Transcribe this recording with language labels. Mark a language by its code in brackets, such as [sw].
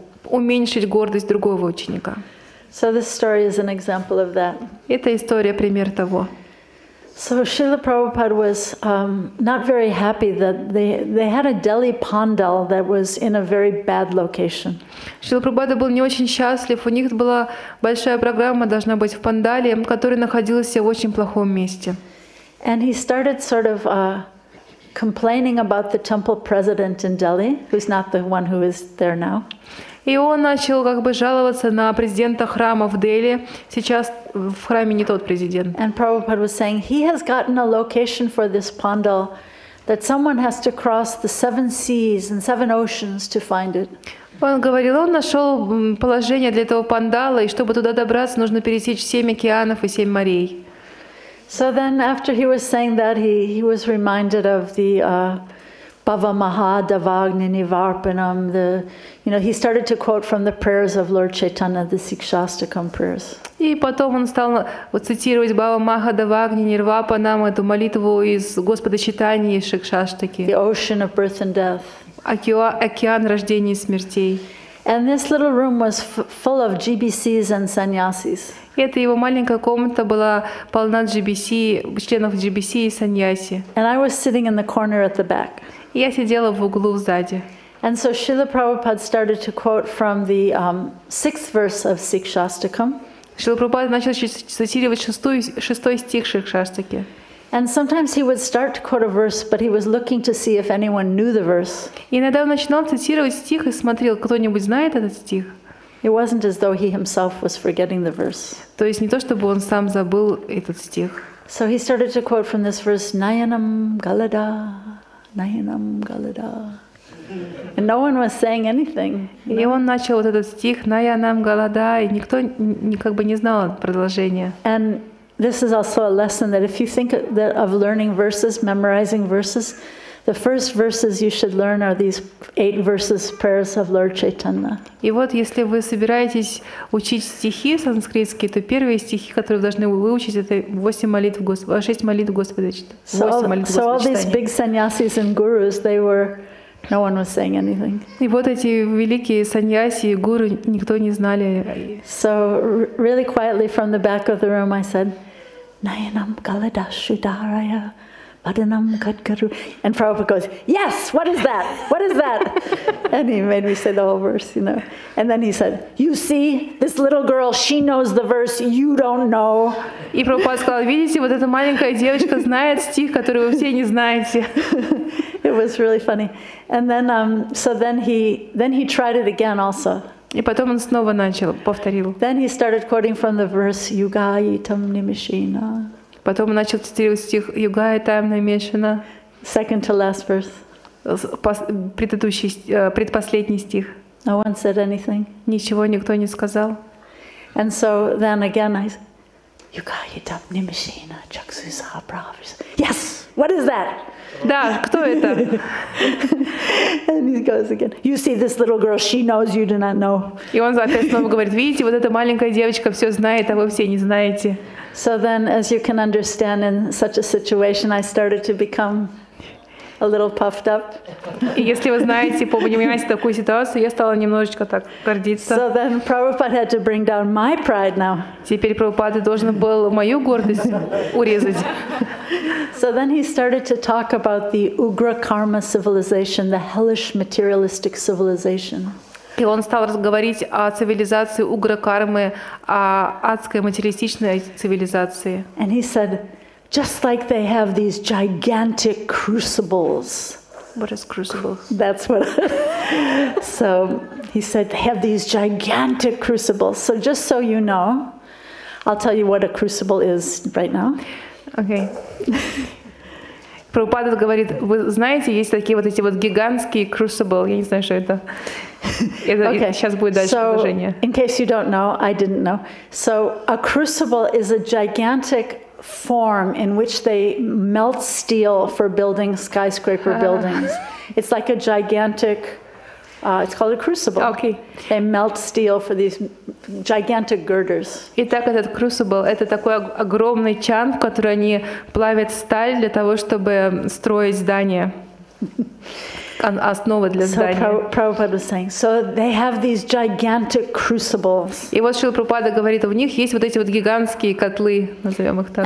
[ru] уменьшить гордость другого ученика. [en] So this story is an example of that. [ru] Это история, пример того. [en] So Srila Prabhupada was not very happy that they had a Delhi pandal that was in a very bad location. [ru] Шрила Прабхупада был не очень счастлив. У них была большая программа, должна быть в пандале, которая находилась в очень плохом месте. [en] And he started sort of complaining about the temple president in Delhi, who's not the one who is there now. [ru] И он начал как бы жаловаться на президента храма в Дели. Сейчас в храме не тот президент. [en] And Prabhupada was saying he has gotten a location for this pandal that someone has to cross the 7 seas and 7 oceans to find it. [ru] Он говорил, он нашел положение для этого пандала, и чтобы туда добраться, нужно пересечь 7 океанов и 7 морей. [en] So then after he was saying that, he was reminded of the Bhava Mahadavagni Nivarpanam, he started to quote from the prayers of Lord Chaitanya, the Sikshastakam prayers. [ru] И потом он стал цитировать Бхава Махадавагни Нирвапанам, эту молитву из Господа Чайтаньи и Шикшаштаки. [en] The ocean of birth and death. [ru] Океан рождения и смертей. [en] And this little room was full of GBCs and sannyasis. [ru] Эта его маленькая комната была полна GBC, членов GBC и саньяси. [en] And I was sitting in the corner at the back. [ru] Я сидела в углу сзади. [en] And so Srila Prabhupada started to quote from the 6th verse of Sikshastakam. [ru] Шрила Прабхупада начал цитировать 6 стих Шикшаштаки. [en] And sometimes he would start to quote a verse, but he was looking to see if anyone knew the verse. [ru] И иногда он начинал цитировать стих и смотрел, кто-нибудь знает этот стих. [en] It wasn't as though he himself was forgetting the verse. [ru] То есть не то, чтобы он сам забыл этот стих. [en] So he started to quote from this verse, [sa] Nayanam Galada, Nayanam Galada. [en] And no one was saying anything. [ru] И он начал вот этот стих «Наянам Галада», и никто как бы не знал продолжения. [en] And this is also a lesson that if you think of learning verses, memorizing verses, the first verses you should learn are these 8 verses prayers of Lord Chaitanya. [ru] И вот если вы собираетесь учить стихи санскритские, то первые стихи, которые вы должны выучить, это 6 молитв Господа. 8 молитв Господа Чайтаньи. [en] So all these big sannyasis and gurus, no one was saying anything. [ru] И вот эти великие саньяси и гуру, никто не знали. [en] So really quietly from the back of the room I said, [sa] Nayanam Galada Shudaraya Badanam Kadgaru. [en] And Prabhupada goes, yes, what is that? What is that? And he made me say the whole verse, And then he said, you see, this little girl, she knows the verse, you don't know. [ru] И Прабхупада сказал, видите, вот эта маленькая девочка знает стих, который вы все не знаете. [en] It was really funny. And then, so then he tried it again also. [ru] И потом он снова повторил. [en] Then he started quoting from the verse, Yugayitam Nimishina. [ru] Потом он начал цитировать стих «Югая-там намешана». [en] Second to last verse. [ru] Предпоследний стих. [en] No one said anything. [ru] Ничего никто не сказал. [en] And so then again I said, [sa] Yugayitam Nimishina Chaksusa Pravis. [en] Yes! What is that? [ru] Да, кто это? [en] And he goes again. You see this little girl, she knows, you do not know. [ru] И он опять снова говорит, видите, вот эта маленькая девочка все знает, а вы все не знаете. [en] So then, as you can understand, in such a situation, I started to become a little puffed up. [ru] И если вы знаете, понимаете такую ситуацию, я стала немножечко так гордиться. [en] So then Prabhupada had to bring down my pride now. [ru] Теперь Прабхупада должен был мою гордость урезать. [en] So then he started to talk about the Ugra Karma civilization, the hellish materialistic civilization. [ru] И он стал говорить о цивилизации угра-кармы, о адской материалистичной цивилизации. [en] And he said, just like they have these gigantic crucibles. What is crucible? That's what. So he said, they have these gigantic crucibles. So just so you know, I'll tell you what a crucible is right now. Okay. [ru] Прабхупада говорит, вы знаете, есть такие вот эти вот гигантские crucible, я не знаю, что это. [en] Okay. [ru] Сейчас будет дальше предложение. [en] In case you don't know, I didn't know. So a crucible is a gigantic form in which they melt steel for building skyscraper buildings. It's like a gigantic, it's called a crucible. Okay. They melt steel for these gigantic girders. [ru] Итак, этот crucible — это такой огромный чан, в который они плавят сталь для того, чтобы строить здания. основа для здания. [en] So Prabhupada was saying, so they have these gigantic crucibles. [ru] И вот Шрила Прабхупада говорит, у них есть вот эти вот гигантские котлы, назовем их так.